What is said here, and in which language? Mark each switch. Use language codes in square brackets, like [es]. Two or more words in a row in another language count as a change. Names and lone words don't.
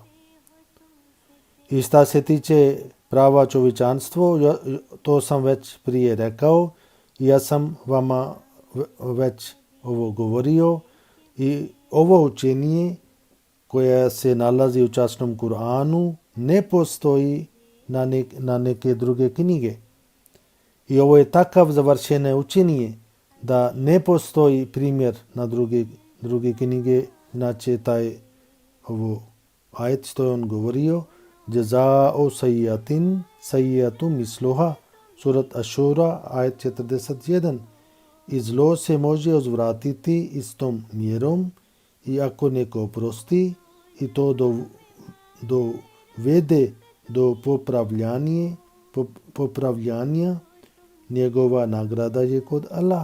[bs] I šta se tiče prava čovječanstvo, to sam već prije rekao, ja sam vama već ovo govorio, i ovo učenje koje se nalazi u časnom Kur'anu ne postoji na neke druge knjige. I ovo je takav završene učenje da ne postoji primjer na druge knjige. Znači taj ovo ajet što je on govorio, [ar] جزاء سيئة سيئة مثلها, سورة الشورى, ajet 41. [bs] I zlo se može uzvratiti istom mjerom, i ako neko oprosti i to dovede do popravljanja, njegova nagrada je kod Allah.